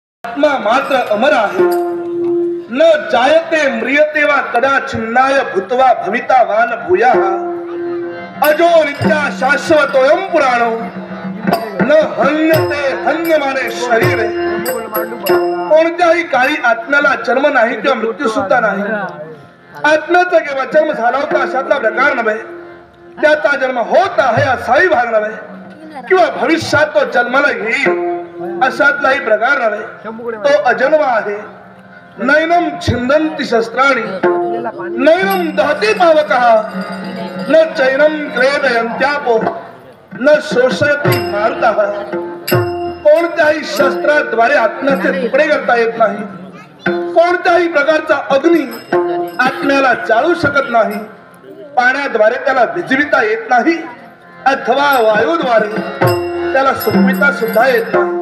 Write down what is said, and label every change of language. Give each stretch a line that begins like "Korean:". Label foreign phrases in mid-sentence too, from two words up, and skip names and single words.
Marathi: आत्मा मात्र अमर आहे.
Sanskrit: न जायते म्रियते वा कदाचिन्नाय भूत्वा भवितावान भूयाः. अजो नित्या शाश्वतोऽयं पुराणो न हन्यते हन्यमाने शरीरे.
Marathi: कोणत्याही काळी आत्म्याला जन्म नाही किंवा मृत्यू सुद्धा नाही. आत्म्याचा केव्हा जन्म झाला होता अशातला प्रकार नव्हे, त्याचा जन्म होत आहे असाही भाग नव्हे, किंवा भविष्यात तो जन्माला येईल अशातलाही प्रकार नव्हे. तो अजन्म आहे.
Sanskrit: नैनम छिंदन्ति शस्त्राणि नैनम दहति पावकः न चैनम क्लेदयन्त्यापो न शोषयति मारुतः.
Marathi: कोणत्याही शस्त्राद्वारे आत्म्याचे तुकडे करता येत नाही. कोणत्याही प्रकारचा अग्नी आत्म्याला जाळू शकत नाही. पाण्याद्वारे त्याला भिजविता येत नाही अथवा वायूद्वारे त्याला सुकविता सुद्धा येत नाही.